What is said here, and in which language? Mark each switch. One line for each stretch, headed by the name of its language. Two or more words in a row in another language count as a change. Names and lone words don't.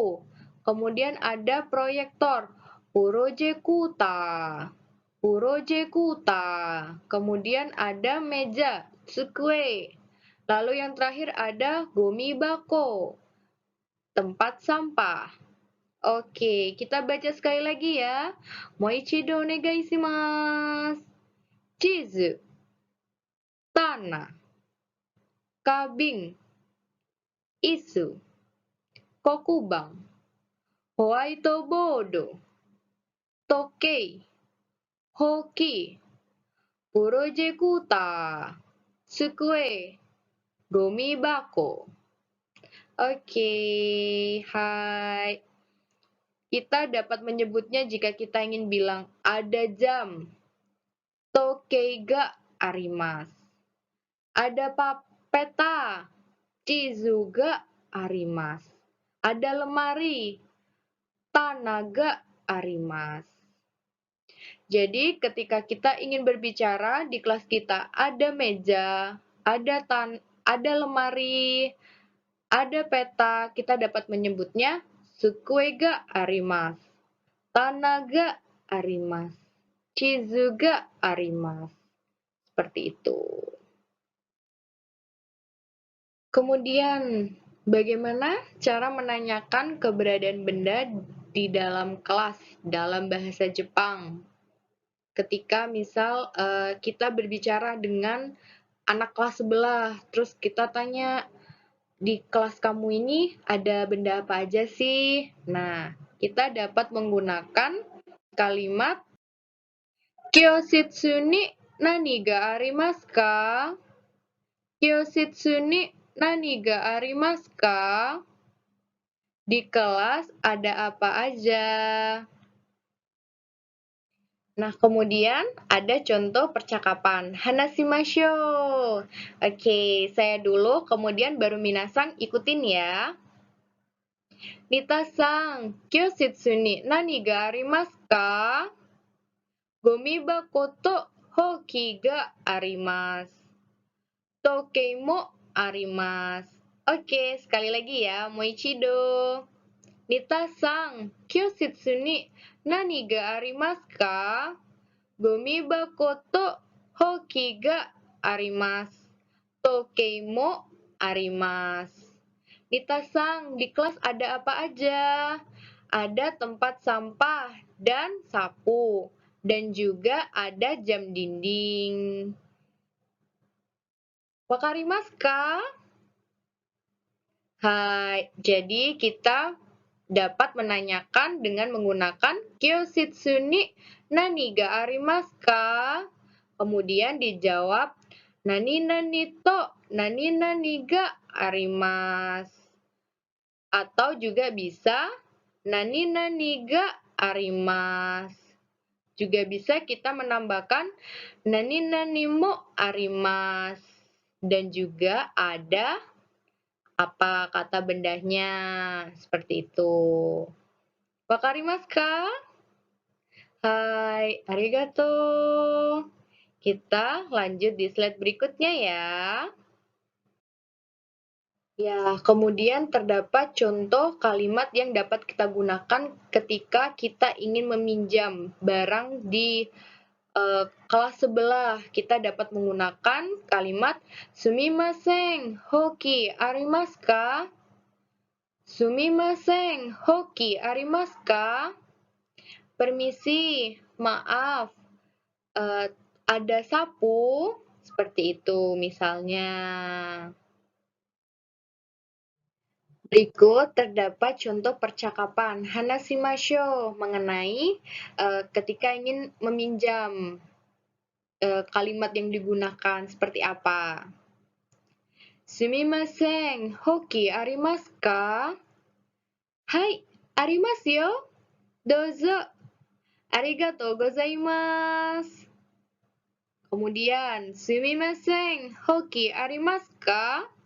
Indonesian: Kemudian ada proyektor, projekuta. Projekuta. Kemudian ada meja, tsukue. Lalu yang terakhir ada gomibako, tempat sampah. Oke, kita baca sekali lagi ya.
Japanese: もう一度お願いします. 地図, 棚、花瓶、椅子, 黒板、whiteboard、時計、ほうき、プロジェクター、机、ごみ箱.
Indonesian: Oke, hai. Kita dapat menyebutnya jika kita ingin bilang ada jam.
Japanese: 時計があります.
Indonesian: Ada peta.
Japanese: 地図があります.
Indonesian: Ada lemari.
Japanese: 棚があります.
Indonesian: Jadi ketika kita ingin berbicara di kelas kita ada meja, ada lemari, ada peta, kita dapat menyebutnya
Japanese: 机があります、棚があります、地図があります.
Indonesian: Seperti itu. Kemudian, bagaimana cara menanyakan keberadaan benda di dalam kelas dalam bahasa Jepang? Ketika misal kita berbicara dengan anak kelas sebelah, terus kita tanya, di kelas kamu ini ada benda apa aja sih? Nah, kita dapat menggunakan kalimat
Japanese: 教室に何がありますか? 教室に何がありますか?
Indonesian: Di kelas ada apa aja? Nah, kemudian ada contoh percakapan. Hanashimashou. Oke, saya dulu, kemudian baru minasan ikutin ya.
Japanese: ニタさん、教室に何がありますか? ごみ箱とほうきがあります. 時計もあります.
Indonesian: Oke, sekali lagi ya.
Japanese: もう一度。ニタさん、教室に何がありますか? ごみ箱とほうきがあります. 時計もあります.
Indonesian: Nita-san, di kelas ada apa aja? Ada tempat sampah dan sapu. dan juga ada jam dinding.
Japanese: 分かりますか?
Indonesian: Hai, jadi kita dapat menanyakan dengan menggunakan
Japanese: 教室に何がありますか?
Indonesian: Kemudian dijawab
Japanese: 何々と何々があります.
Indonesian: Atau juga bisa
Japanese: 何々があります.
Indonesian: Juga bisa kita menambahkan
Japanese: 何々もあります.
Indonesian: Dan juga ada apa kata bendanya, seperti itu.
Japanese: 分かりますか？はい、ありがとう.
Indonesian: Kita lanjut di slide berikutnya ya. Ya, kemudian terdapat contoh kalimat yang dapat kita gunakan ketika kita ingin meminjam barang di kelas sebelah. Kita dapat menggunakan kalimat
Japanese: すみません、ほうきありますか? すみません、ほうきありますか?
Indonesian: Permisi, maaf, ada sapu? Seperti itu misalnya. Berikut terdapat contoh percakapan hanashimasho mengenai ketika ingin meminjam kalimat yang digunakan seperti apa.
Japanese: すみません、ほうきありますか? はい、ありますよ. どうぞ. ありがとうございます. Kemudian, すみません、ほうきありますか?